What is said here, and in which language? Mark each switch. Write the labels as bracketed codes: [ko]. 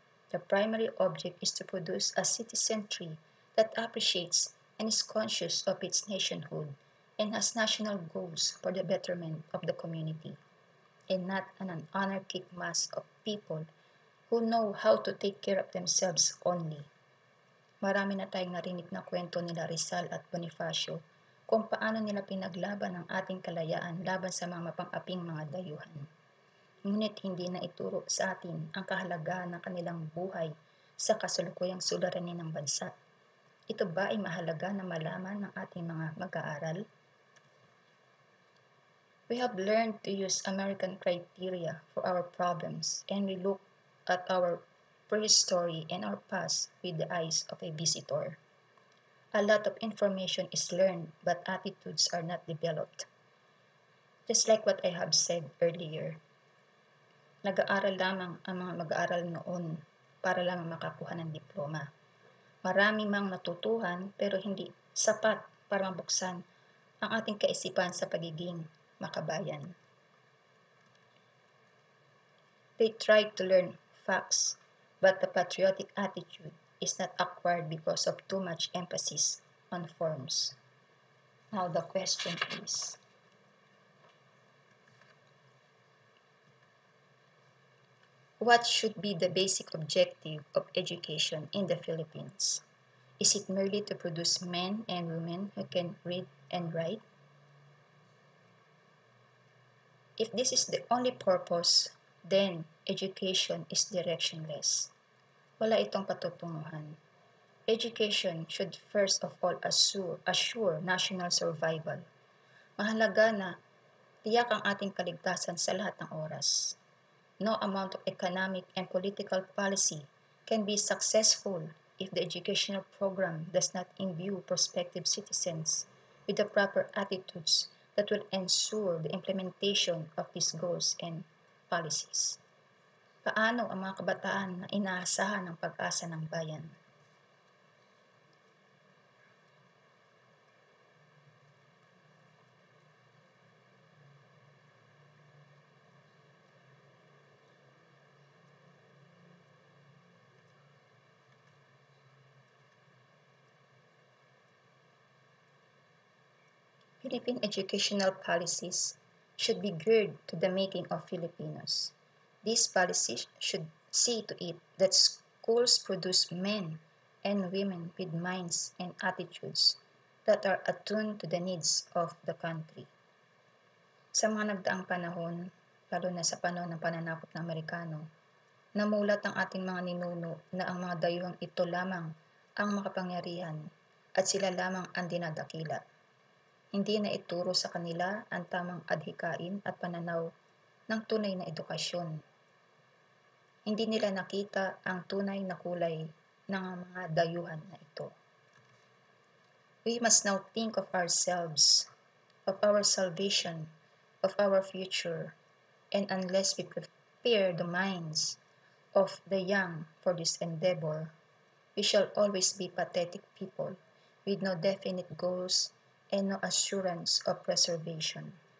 [en] The primary object is to produce a citizenry that appreciates and is conscious of its nationhood and has national goals for the betterment of the community, and not an anarchic mass of people who know how to take care of themselves only. [tl] Marami na tayong narinig na kwento nila Rizal at Bonifacio kung paano nila pinaglaban ang ating kalayaan laban sa mga mapang-aping mga dayuhan. Ngunit hindi na ituro sa atin ang kahalagahan ng kanilang buhay sa kasalukuyang suliranin ng bansa. Ito ba ay mahalaga na malaman ng ating mga mag-aaral? [en] We have learned to use American criteria for our problems, and we look at our prehistory and our past with the eyes of a visitor. A lot of information is learned, but attitudes are not developed. Just like what I have said earlier, [tl] nag-aaral lamang ang mga mag-aaral noon para lamang makakuha ng diploma. Marami mang natutuhan pero hindi sapat para mabuksan ang ating kaisipan sa pagiging makabayan. [en] They tried to learn facts, but the patriotic attitude is not acquired because of too much emphasis on forms. Now the question is, what should be the basic objective of education in the Philippines? Is it merely to produce men and women who can read and write? If this is the only purpose, then education is directionless. [tl] Wala itong patutunguhan. [en] Education should first of all assure national survival. [tl] Mahalaga na tiyak ang ating kaligtasan sa lahat ng oras. [en] No amount of economic and political policy can be successful if the educational program does not imbue prospective citizens with the proper attitudes that will ensure the implementation of these goals and policies. [tl] Paano ang mga kabataan na inaasahan ng pag-asa ng bayan? [en] Philippine educational policies should be geared to the making of Filipinos. These policies should see to it that schools produce men and women with minds and attitudes that are attuned to the needs of the country. [tl] Sa mga nagdaang panahon, lalo na sa panahon ng pananakop ng Amerikano, namulat ang ating mga ninuno na ang mga dayuhang ito lamang ang makapangyarihan at sila lamang ang dinadakila. Hindi na ituro sa kanila ang tamang adhikain at pananaw ng tunay na edukasyon. Hindi nila nakita ang tunay na kulay ng mga dayuhan na ito. [en] We must now think of ourselves, of our salvation, of our future, and unless we prepare the minds of the young for this endeavor, we shall always be pathetic people with no definite goals and no assurance of preservation.